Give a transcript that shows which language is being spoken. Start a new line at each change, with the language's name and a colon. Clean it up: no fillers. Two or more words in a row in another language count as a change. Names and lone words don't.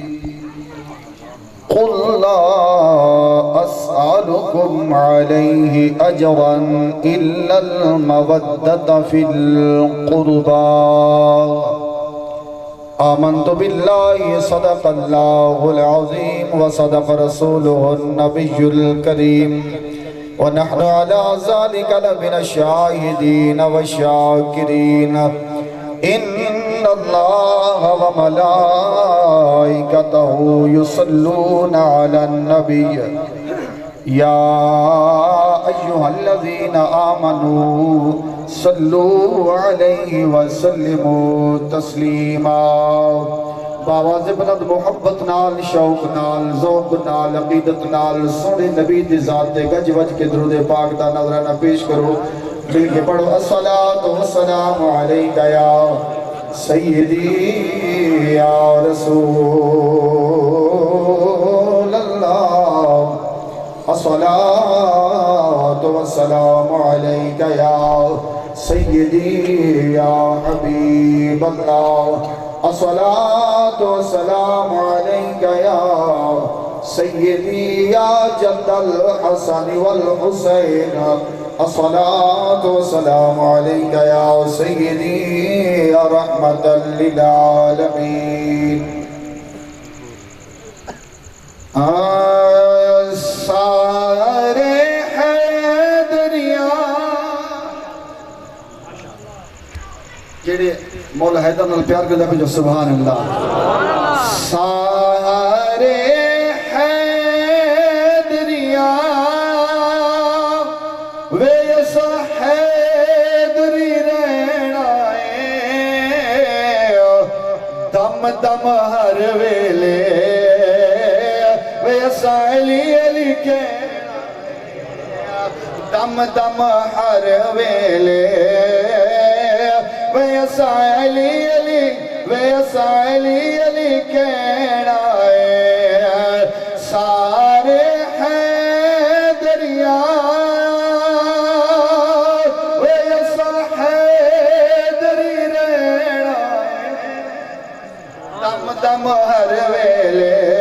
Arabic: قل لا أسألكم عليه أجرا إلا المودة في القربى آمنت بالله صدق الله العظيم وصدق رسوله النبي الكريم ونحن على ذلك لمن الشاهدين والشاكرين إن الله وملائكته يصلون على النبي يا أيها الذين آمنوا صلوا عليه وسلموا
Punjabi: تسليما باواز بلند محبت نال شوق نال ذوق نال عقیدت نال سونے نبی دی ذات دے گج وج کے درود پاک دا نظرانہ پیش کرو مل کے پڑھو
Arabic: الصلاۃ والسلام علیک یا سیدی یا رسول اللہ الصلاۃ والسلام علیک یا سیدی یا حبیب اللہ الصلاة والسلام عليك يا سيدي يا جد الحسن والحسين الصلاة والسلام عليك يا سيدي يا رحمة للعالمين
Punjabi: سارے حیدریاں جڑے مولا حیدر نال پیار کر لکھو جو
Arabic: سبحان اللہ
Punjabi: سارے حیدریاں ویس حیدری رہنائے دم دم ہر ویلے ویس علی علی کے دم دم ہر ویلے ویسا علی علی ویسا علی علی کہنا ہے سارے حیدریاں ویسا حیدری رہنا ہے دم دم ہر ویلے